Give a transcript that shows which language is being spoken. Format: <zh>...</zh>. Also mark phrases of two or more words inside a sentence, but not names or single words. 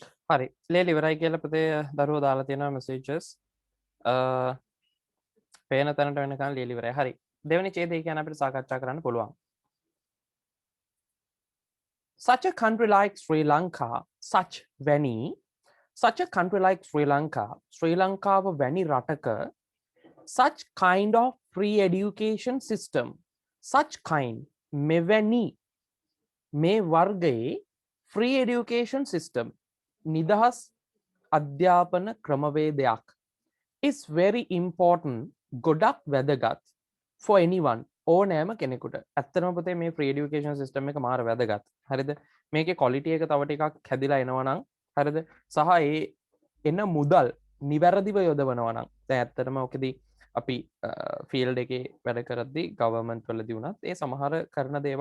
<si>හරි ලේලි ඉවරයි කියලා පුතේ දරුවෝ දාලා තියෙනවා messages පේන තැනට වෙනකන් ලේලි ඉවරයි හරි දෙවෙනි ඡේදය ගැන අපිට සාකච්ඡා කරන්න පුළුවන්</si> <en>such a country like Sri Lanka such a country like Sri Lanka</en> <si>වැනි රටක</si> <en>such kind of free education system such kind</en> <si>මෙවැනි මේ වර්ගයේ</si> <en>free education system</en> <si>නිදහස් අධ්‍යාපන ක්‍රමවේදයක්</si> <en>is very important</en> <si>ගොඩක් වැදගත්</si> <en>for anyone</en> <si>ඕනෑම කෙනෙකුට ඇත්තටම පුතේ මේ</si> <en>free education system</en> <si>එක මාර වැදගත් හරිද මේකේ quality එක තව ටිකක් හැදිලා එනවා නම් හරිද සහ ඒ එන මුදල් නිවැරදිව යොදවනවා නම් දැන් ඇත්තටම ඔකදී අපි ෆීල්ඩ් එකේ වැඩ කරද්දී ගවර්න්මන්ට් වලදී වුණත් ඒ සමහර කරන දේවල්</si>